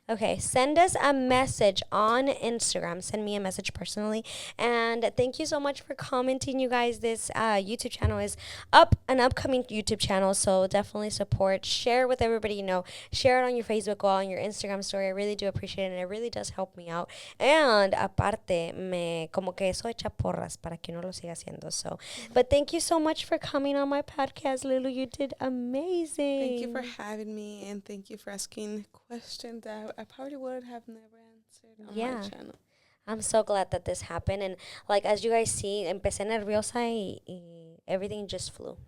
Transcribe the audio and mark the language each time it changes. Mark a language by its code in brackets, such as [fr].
[en] Okay, send us a message on Instagram. Send me a message personally. And thank you so much for commenting, you guys. This YouTube channel is an upcoming YouTube channel, so definitely support. Share with everybody you know. Share it on your Facebook wall, on your Instagram story. I really do appreciate it, and it really does help me out. And [es] aparte, como que eso echa porras para que uno lo siga haciendo. [en] So, but thank you so much for coming on my podcast, Lulu. You did amazing. Thank you for having me, and thank you for asking questions that I probably would have never answered on my channel. I'm so glad that this happened. And like, as you guys see, [es] empecé nerviosa y [en] everything just flew.